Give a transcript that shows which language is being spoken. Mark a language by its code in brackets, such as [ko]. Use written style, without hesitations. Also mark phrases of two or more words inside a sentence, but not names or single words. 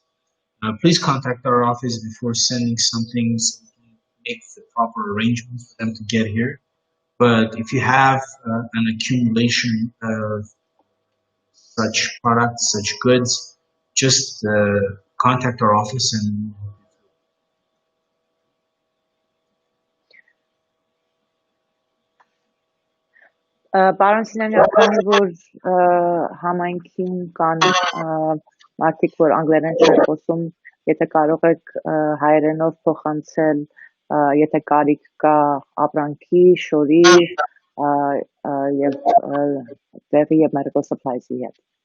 [en] Please contact our office before sending something so we can make the proper arrangements for them to get here. But if you have an accumulation of such products, such goods, just contact our office and [hy] Պարոն Սինանյան, քանի որ համայնքին կան մարդիկ, որ անգլերեն չեն խոսում, եթե կարող եք հայերենով փոխանցել, եթե կարիք կա ապրանքի, շորի եւ տեղի եւ [en] medical supplies- [hy] ի հետ։